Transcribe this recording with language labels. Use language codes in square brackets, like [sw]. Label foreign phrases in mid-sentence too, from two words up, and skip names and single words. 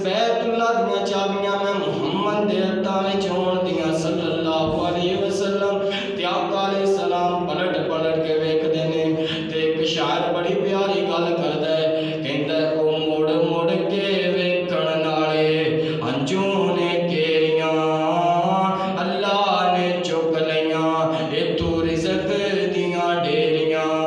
[pa] بیت اللہ دیاں چابیاں میں محمد دے ہتھاں وچ ہوݨ دیاں [ar] صلى الله عليه وسلم. [pa] تے آقا [ar] عليه السلام [pa] پلٹ پلٹ کے ویکھدے نے تے ایک شاعر بڑی پیاری گل کردا ہے، کہندا ہے او مڑ مڑ کے ویکھݨ نالے ہنجو نے کیریاں اللہ نے چک لئیاں ایتھوں رزق دیاں ڈھیریاں.